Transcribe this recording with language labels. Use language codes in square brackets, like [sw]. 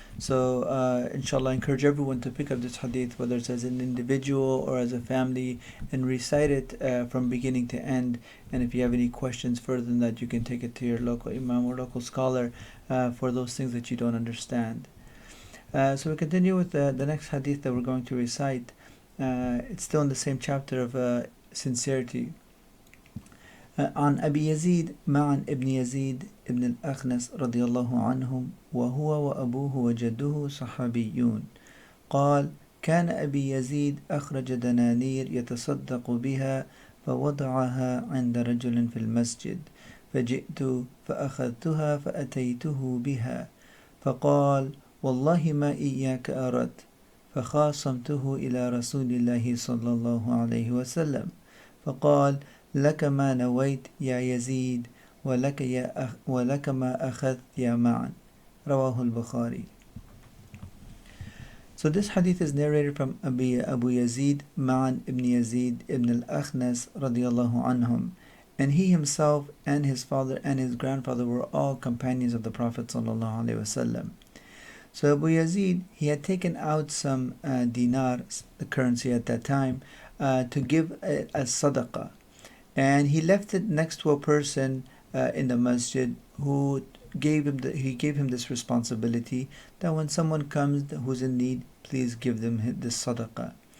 [en] So inshallah, I encourage everyone to pick up this hadith, whether it's as an individual or as a family, and recite it from beginning to end. And if you have any questions further than that, you can take it to your local imam or local scholar for those things that you don't understand. So we continue with the next hadith that we're going to recite. It's still in the same chapter of sincerity. [ar] عن أبي يزيد معن ابن يزيد ابن الأخنس رضي الله عنهم وهو وأبوه وجده صحابيون قال كان أبي يزيد أخرج دنانير يتصدق بها فوضعها عند رجل في المسجد فجئت فأخذتها فأتيته بها فقال والله ما إياك أردت فخاصمته إلى رسول الله صلى الله عليه وسلم فقال لك ما نويت يا يزيد ولك ما أخذت يا معن رواه البخاري. [en] So this hadith is narrated from Abu Yazid Ma'an ibn Yazid ibn al-Akhnas radiyallahu anhum, and he himself and his father and his grandfather were all companions of the Prophet sallallahu alaihi wasallam. So Abu Yazid, he had taken out some dinar, the currency at that time, to give as sadaqah, and he left it next to a person in the masjid who gave him this responsibility that when someone comes who's in need, please give them this sadaqah.